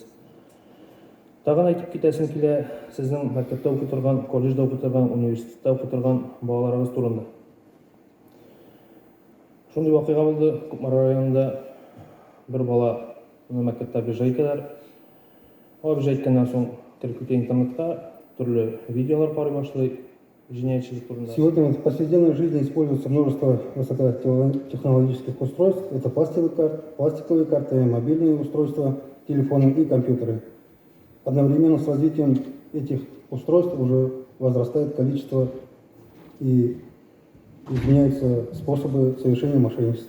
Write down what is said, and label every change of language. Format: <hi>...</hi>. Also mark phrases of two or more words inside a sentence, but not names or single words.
<tt>Тагын әйтеп китәсем килә, сезнең мәктәптә укый торган, колледжда укый торган, университетта укый торган балаларыгыз турында. Шундый вакыйга булды, Күкмар районында бер бала мәктәптә обижай итәләр. Обижай иткәннән соң кереп китә интернетка, төрле видеолар карый башлый җинаятьчелек турында.</tt> <ru>Сегодня в повседневной жизни используется множество высокотехнологических устройств. Это пластиковые карты, мобильные устройства, телефоны и компьютеры. Одновременно с развитием этих устройств уже возрастает количество и изменяются способы совершения мошенничества.</ru>